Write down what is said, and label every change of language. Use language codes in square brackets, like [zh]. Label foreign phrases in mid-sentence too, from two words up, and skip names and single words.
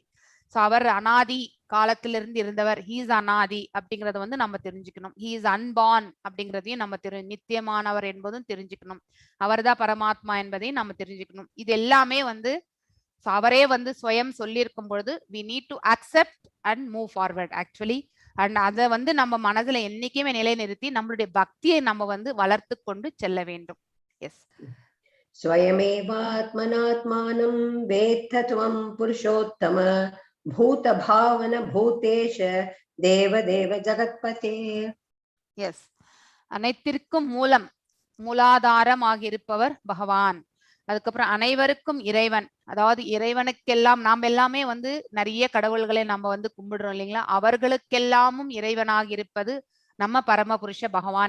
[ta] ஸோ அவர் அனாதி காலத்திலிருந்து இருந்தவர், [en] he is [ta] அனாதி அப்படிங்கறத வந்து நம்ம தெரிஞ்சுக்கணும். [en] he is unborn [ta] அப்படிங்கிறதையும் நம்ம நித்தியமானவர் என்பதும் தெரிஞ்சுக்கணும். அவர்தான் பரமாத்மா என்பதையும் நம்ம தெரிஞ்சுக்கணும். இது எல்லாமே வந்து அவரே வந்து ஸ்வயம் சொல்லியிருக்கும் பொழுது [en] we need to accept and move forward actually. [ta] அண்ட் அதை வந்து நம்ம மனதுல என்னைக்குமே நிலைநிறுத்தி நம்மளுடைய பக்தியை நம்ம வந்து வளர்த்து கொண்டு செல்ல வேண்டும். எஸ். [sa] स्वयमेवात्मनात्मानं वेत्थ त्वं पुरुषोत्तम भूत भावन भूतेश देवदेव जगत्पते. [ta] எஸ். அனைத்திற்கும் மூலாதாரமாக இருப்பவர் பகவான். அதுக்கப்புறம் அனைவருக்கும் இறைவன், அதாவது இறைவனுக்கெல்லாம் நாம் எல்லாமே வந்து நிறைய கடவுள்களை நம்ம வந்து கும்பிடுறோம் இல்லைங்களா, அவர்களுக்கெல்லாமும் இறைவனாக இருப்பது நம்ம பரமபுருஷ பகவான்.